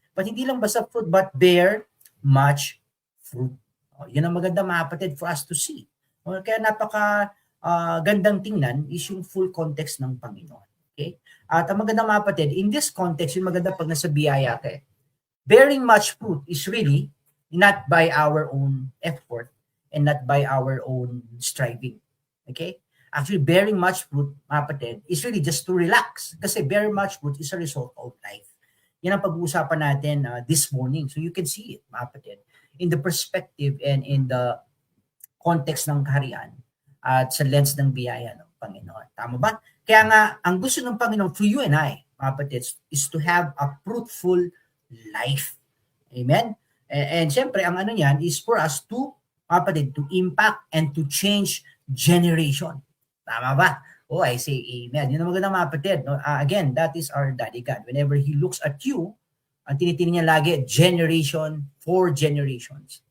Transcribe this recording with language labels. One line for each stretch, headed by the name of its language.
English: But
Filipino: hindi lang basta
English: fruit, but bear much fruit.
Filipino: Yun ang maganda, mga kapatid,
English: for us to see.
Filipino: Kaya napaka gandang tingnan is yung full context ng Panginoon. Okay? At ang maganda, mga kapatid,
English: in this context,
Filipino: yung maganda pag nasa biyaya ka,
English: bearing much fruit is really not by our own effort and not by our own striving. Okay? Actually, bearing much fruit, mga kapatid, is really just to relax. Kasi bearing much fruit is a result of life.
Filipino: Yan ang pag-uusapan natin
English: this morning. So you can see it, mga kapatid, in the perspective and in the context
Filipino: ng kaharian at sa lens ng biyaya ng Panginoon. Tama ba? Kaya nga, ang gusto ng Panginoon
English: for you and I, mga kapatid, is to have a fruitful life. Amen? And syempre,
Filipino: ang ano yan
English: is for us to, mga kapatid, to impact and to change generation.
Filipino: Tama ba?
English: Oh, I say amen.
Filipino: Yun ang maganda, mga kapatid. No?
English: Again, that is our Daddy God. Whenever He looks at you,
Filipino: ang tinitingnan niya lagi,
English: generation for generations.